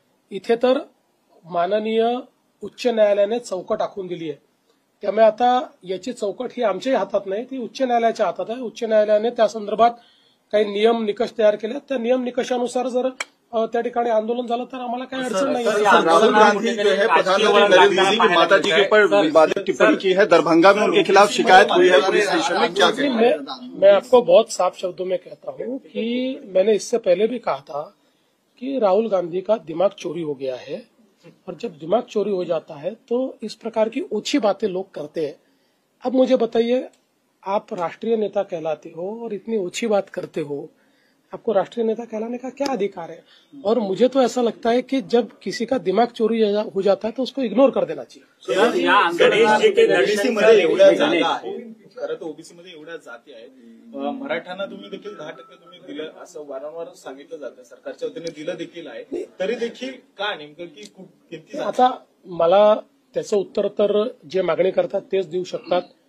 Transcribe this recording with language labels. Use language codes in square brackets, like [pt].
[mr] इथे तर माननीय उच्च न्यायालयाने चौकट आखून दिली आहे. त्यामुळे आता याची चौकट ही आमच्याही हातात नाही, ती उच्च न्यायालयाच्या हातात आहे. उच्च न्यायालयाने त्या संदर्भात काही नियम निकष तयार केले. त्या नियम निकषानुसार जर त्या ठिकाणी आंदोलन झालं तर आम्हाला काही अडचण नाही. [hi] राहुल गांधी जो है प्रधानमंत्री नरेंद्र मोदी की माता जी के ऊपर विवादित टिप्पणी की है, दरभंगा में उनके खिलाफ शिकायत हुई है पुलिस स्टेशन में, क्या कहेंगे? मैं आपको बहुत साफ शब्दों में कहता हूं कि मैंने इससे पहले भी कहा था कि राहुल गांधी का दिमाग चोरी हो गया है, और जब दिमाग चोरी हो जाता है तो इस प्रकार की ओछी बातें लोग करते हैं. अब मुझे बताइए, आप राष्ट्रीय नेता कहलाते हो और इतनी ओछी बात करते हो, आपको राष्ट्रीय नेता कहलाने का क्या अधिकार है? और मुझे तो ऐसा लगता है कि जब किसी का दिमाग चोरी हो जाता है तो उसको इग्नोर कर देना चाहिए. [mr] ओबीसीमध्ये एवढ्या जागा आहेत, खरं तर ओबीसीमध्ये एवढ्या जाती आहेत, मराठ्यांना तुम्ही देखील 10% तुम्ही दिलं असं वारंवार सांगितलं जातं, सरकारच्या वतीने दिलं देखील आहे, तरी देखील का नेमकं की किती? आता मला त्याचं उत्तर तर जे मागणी करतात तेच देऊ शकतात.